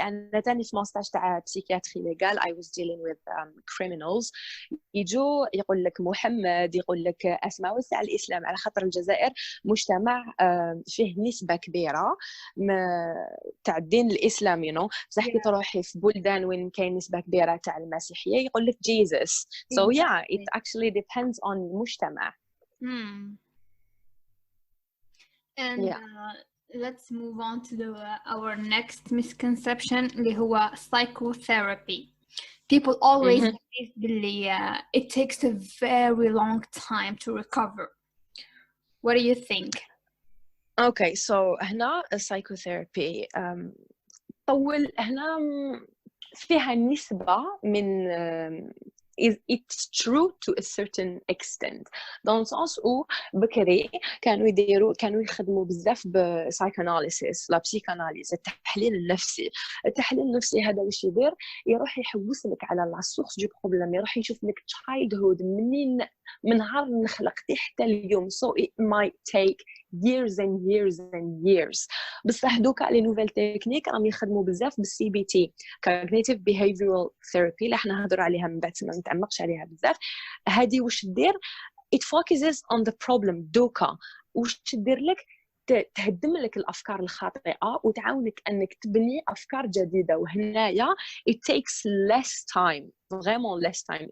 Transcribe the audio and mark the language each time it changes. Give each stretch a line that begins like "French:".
Arabic: انا تاني في ماستاج تاع بسيكياتري ليغال
English: I was dealing with criminals.
Arabic: يجوا يقول لك محمد، يقول لك اسماء وسع الاسلام، على خاطر الجزائر مجتمع فيه نسبه كبيره تاع الدين الاسلام
English: you know.
Arabic: بصح كي تروحي في بلدان وين كاين نسبه كبيره تاع المسيحيه يقول لك Jesus.
English: So yeah, it actually depends on
Arabic: المجتمع.
English: And let's move on to our next misconception
Arabic: اللي هو
English: psychotherapy. People always believe it takes a very long time to recover. What do you think?
Arabic: Okay, so هنا psychotherapy طول هنا فيها نسبة من
English: it's true to a certain extent.
French: dans le sens où
Arabic: بكري كانوا يخدموا بزاف psychoanalysis لا
French: psychanalyse
Arabic: التحليل النفسي. التحليل النفسي هذا واش يدير؟ يروح يحوس لك على لا سورس دو بروبليم، يروح يشوف لك
English: childhood
Arabic: من نهار نخلقتي حتى اليوم.
English: so it might take years and years.
Arabic: بصح دوكا لي نوفيل تكنيك راهم يخدموا بزاف بالسي بي تي
English: cognitive behavioral therapy
Arabic: اللي احنا نهضروا عليها من بعد ما نتعمقش عليها بزاف. هذه واش دير؟
English: it focuses on the problem.
Arabic: دوكا واش تدير لك؟ تهدم لك الافكار الخاطئه وتعاونك انك تبني افكار جديده. وهنايا
English: it takes less time,
French: vraiment
English: less time.